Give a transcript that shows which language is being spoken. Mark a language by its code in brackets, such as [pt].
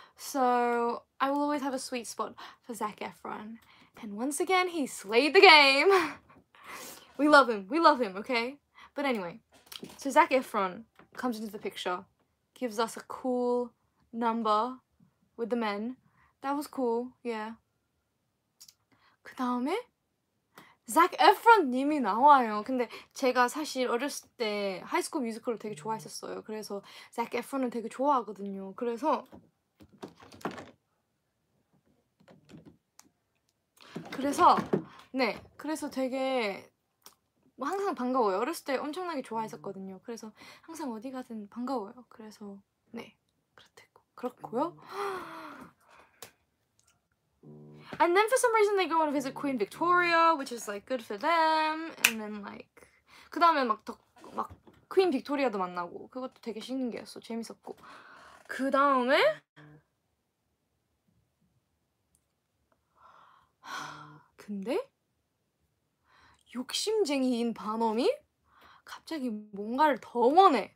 [en] So I will always have a sweet spot for Zac Efron. And once again, he slayed the game. We love him, okay? But anyway, so Zac Efron comes into the picture, gives us a cool number with the men. That was cool, yeah. [ko] 그 다음에 Zac Efron 님이 나와요. 근데 제가 사실 어렸을 때 하이스쿨 뮤지컬을 되게 좋아했었어요. 그래서 Zac Efron을 되게 좋아하거든요. 그래서 네, 그래서 되게 항상 반가워요. 어렸을 때 엄청나게 좋아했었거든요. 그래서 항상 어디 가든 반가워요. 그래서 네, 그렇고요. [en] And then for some reason they go and visit Queen Victoria, which is like good for them. And then like [ko] 그 다음에 막 Queen Victoria도 만나고, 그것도 되게 신기했어. 재밌었고. 그 다음에 근데 욕심쟁이인 반엄이 갑자기 뭔가를 더 원해.